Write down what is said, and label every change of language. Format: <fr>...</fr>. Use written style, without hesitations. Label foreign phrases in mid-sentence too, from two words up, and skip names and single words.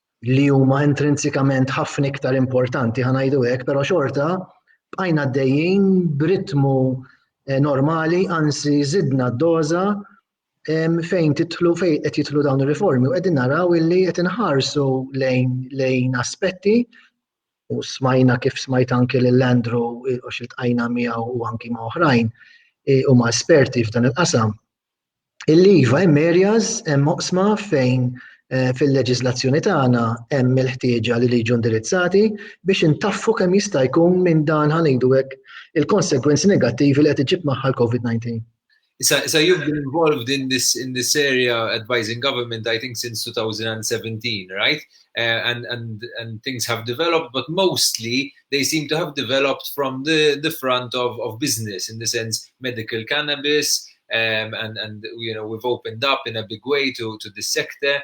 <mt>li huma intrinsikament ħafna iktar importanti ħanajdu hekk, però xorta bqajna għaddejjin b'ritmu normali, anzi żidna d-doża fejn qed jidħlu dawn ir-riformi u qegħdin naraw illi qed inħarsu lejn aspetti u smajna kif smajt anke lil Andrew u xiltqajna miegħu u anki ma' oħrajn huma esperti f'dan il-qasam. Il-iva hemm areas hemm oqsma fejn fil-leġiżlazzjoni tagħna hemm il-ħtieġa li jiġu indirizzati biex intaffu kemm jista' jkun minn dan ħanejdu hekk il-konsegwenzi negattivi li qed iġib magħha l-COVID-19.</mt> <en>So you've been involved in this area advising government, I think, since 2017, right? And things have developed, but mostly they seem to have developed from the front of business, in the sense medical cannabis, and we've opened up in a big way to the sector.</en>